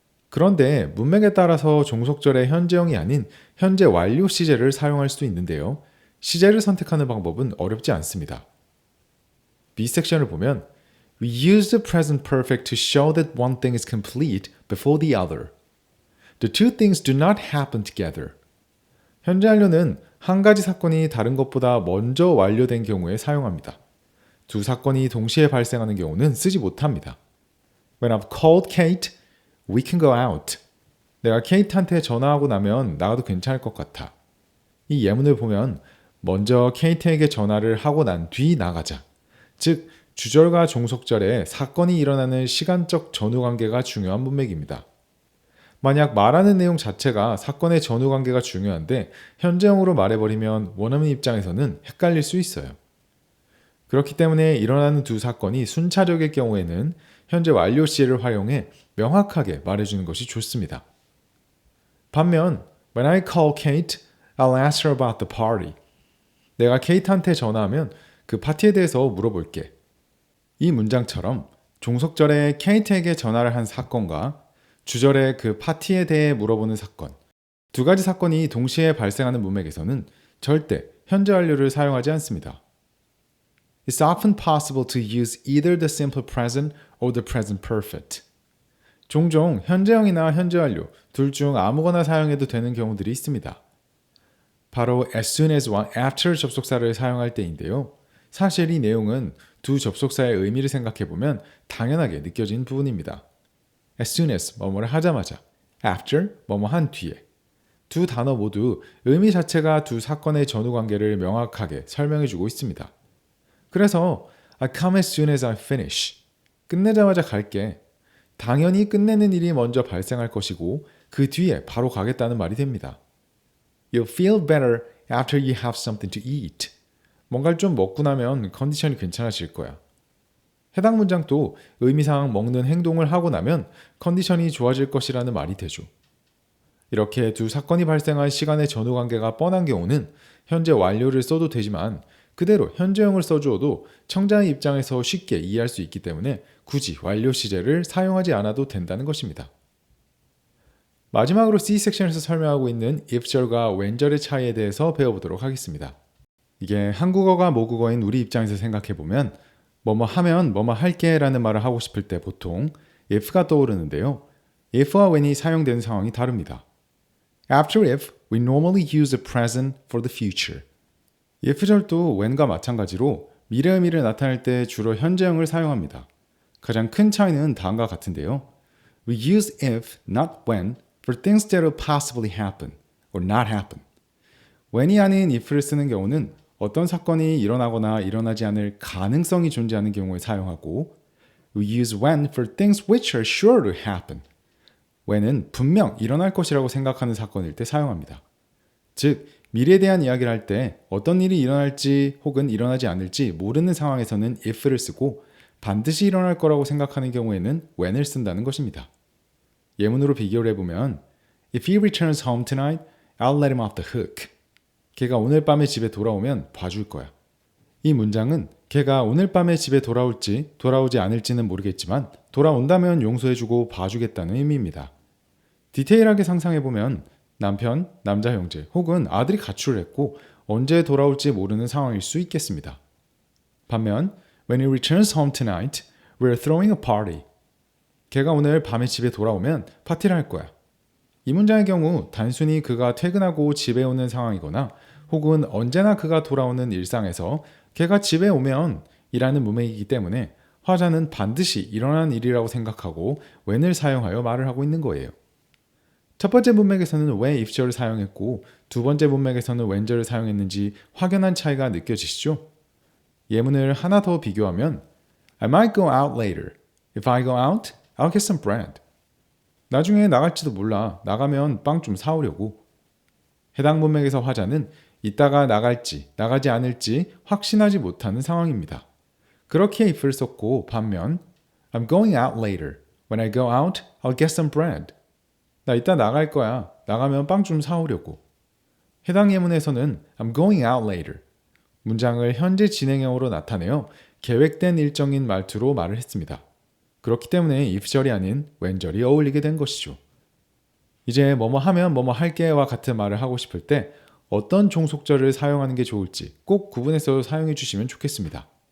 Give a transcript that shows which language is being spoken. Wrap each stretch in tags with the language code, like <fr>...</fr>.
<ko>그런데 문맥에 따라서 종속절의 현재형이 아닌 현재 완료 시제를 사용할 수도 있는데요. 시제를 선택하는 방법은 어렵지 않습니다. B 섹션을 보면</ko> <en>We use the present perfect to show that one thing is complete before the other. The two things do not happen together.</en> <ko>현재 완료는 한 가지 사건이 다른 것보다 먼저 완료된 경우에 사용합니다. 두 사건이 동시에 발생하는 경우는 쓰지 못합니다.</ko> <en>When I've called Kate, we can go out.</en> <ko>내가 케이트한테 전화하고 나면 나가도 괜찮을 것 같아. 이 예문을 보면 먼저 케이트에게 전화를 하고 난 뒤 나가자. 즉 주절과 종속절에 사건이 일어나는 시간적 전후관계가 중요한 문맥입니다. 만약 말하는 내용 자체가 사건의 전후관계가 중요한데 현재형으로 말해버리면 원어민 입장에서는 헷갈릴 수 있어요. 그렇기 때문에 일어나는 두 사건이 순차적일 경우에는 현재 완료 시제를 활용해 명확하게 말해주는 것이 좋습니다. 반면</ko> <en>When I call Kate, I'll ask her about the party.</en> <ko>내가 케이트한테 전화하면 그 파티에 대해서 물어볼게. 이 문장처럼 종속절에 케이트에게 전화를 한 사건과 주절에 그 파티에 대해 물어보는 사건, 두 가지 사건이 동시에 발생하는 문맥에서는 절대 현재 완료를 사용하지 않습니다.</ko> <en>It's often possible to use either the simple present or the present perfect.</en> <ko>종종 현재형이나 현재 완료 둘 중 아무거나 사용해도 되는 경우들이 있습니다. 바로 as soon as와 after 접속사를 사용할 때인데요. 사실 이 내용은 두 접속사의 의미를 생각해보면 당연하게 느껴진 부분입니다. as soon as 뭐뭐를 하자마자, after 뭐뭐 한 뒤에. 두 단어 모두 의미 자체가 두 사건의 전후관계를 명확하게 설명해주고 있습니다. 그래서</ko> <en>I come as soon as I finish.</en> <ko>끝내자마자 갈게. 당연히 끝내는 일이 먼저 발생할 것이고 그 뒤에 바로 가겠다는 말이 됩니다.</ko> <en>You'll feel better after you have something to eat.</en> <ko>뭔가를 좀 먹고 나면 컨디션이 괜찮아질 거야. 해당 문장도 의미상 먹는 행동을 하고 나면 컨디션이 좋아질 것이라는 말이 되죠. 이렇게 두 사건이 발생한 시간의 전후관계가 뻔한 경우는 현재 완료를 써도 되지만 그대로 현재형을 써주어도 청자의 입장에서 쉽게 이해할 수 있기 때문에 굳이 완료 시제를 사용하지 않아도 된다는 것입니다. 마지막으로 C섹션에서 설명하고 있는 if절과 when절의 차이에 대해서 배워보도록 하겠습니다. 이게 한국어가 모국어인 우리 입장에서 생각해보면 뭐뭐 하면 뭐뭐 할게 라는 말을 하고 싶을 때 보통 if가 떠오르는데요. if와 when이 사용되는 상황이 다릅니다.</ko> <en>After if, we normally use the present for the future.</en> <ko>if절도 when과 마찬가지로 미래 의미를 나타낼 때 주로 현재형을 사용합니다. 가장 큰 차이는 다음과 같은데요.</ko> <en>We use if, not when, for things that will possibly happen or not happen.</en> <ko>when이 아닌 if를 쓰는 경우는 어떤 사건이 일어나거나 일어나지 않을 가능성이 존재하는 경우에 사용하고</ko> <en>We use when for things which are sure to happen.</en> <ko>when은 분명 일어날 것이라고 생각하는 사건일 때 사용합니다. 즉, 미래에 대한 이야기를 할 때 어떤 일이 일어날지 혹은 일어나지 않을지 모르는 상황에서는 if를 쓰고 반드시 일어날 거라고 생각하는 경우에는 when을 쓴다는 것입니다. 예문으로 비교를 해보면</ko> <en>If he returns home tonight, I'll let him off the hook.</en> <ko>걔가 오늘 밤에 집에 돌아오면 봐줄 거야. 이 문장은 걔가 오늘 밤에 집에 돌아올지 돌아오지 않을지는 모르겠지만 돌아온다면 용서해주고 봐주겠다는 의미입니다. 디테일하게 상상해보면 남편, 남자 형제 혹은 아들이 가출을 했고 언제 돌아올지 모르는 상황일 수 있겠습니다. 반면</ko> <en>When he returns home tonight, we're throwing a party.</en> <ko>걔가 오늘 밤에 집에 돌아오면 파티를 할 거야. 이 문장의 경우 단순히 그가 퇴근하고 집에 오는 상황이거나 혹은 언제나 그가 돌아오는 일상에서 걔가 집에 오면 이라는 문맥이기 때문에 화자는 반드시 일어난 일이라고 생각하고 when을 사용하여 말을 하고 있는 거예요. 첫 번째 문맥에서는 왜 if절을 사용했고 두 번째 문맥에서는 when절을 사용했는지 확연한 차이가 느껴지시죠? 예문을 하나 더 비교하면</ko> <en>I might go out later. If I go out, I'll get some bread.</en> <ko>나중에 나갈지도 몰라. 나가면 빵 좀 사오려고. 해당 문맥에서 화자는 이따가 나갈지 나가지 않을지 확신하지 못하는 상황입니다. 그렇게 if를 썼고 반면</ko> <en>I'm going out later. When I go out, I'll get some bread.</en> <ko>나 이따 나갈 거야. 나가면 빵 좀 사오려고. 해당 예문에서는</ko> <en>I'm going out later.</en> <ko>문장을 현재 진행형으로 나타내어 계획된 일정인 말투로 말을 했습니다. 그렇기 때문에 if절이 아닌 when절이 어울리게 된 것이죠. 이제 뭐뭐 하면 뭐뭐 할게와 같은 말을 하고 싶을 때 어떤 종속절을 사용하는 게 좋을지 꼭 구분해서 사용해 주시면 좋겠습니다.</ko>